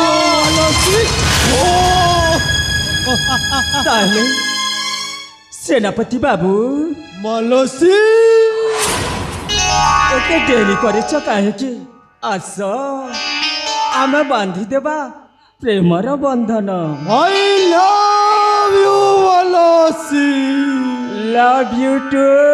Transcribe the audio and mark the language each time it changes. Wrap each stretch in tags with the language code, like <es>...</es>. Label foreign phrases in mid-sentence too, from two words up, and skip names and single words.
<or>ତାହେଲେ ସେନାପତି ବାବୁ ମାନସୀ ଏତେ ଡେରି କରିଛ କାହିଁକି ଆସ ଆମେ ବାନ୍ଧିଦେବା ପ୍ରେମର ବନ୍ଧନ</or> <en>I love you ମାନସୀ love you too</en>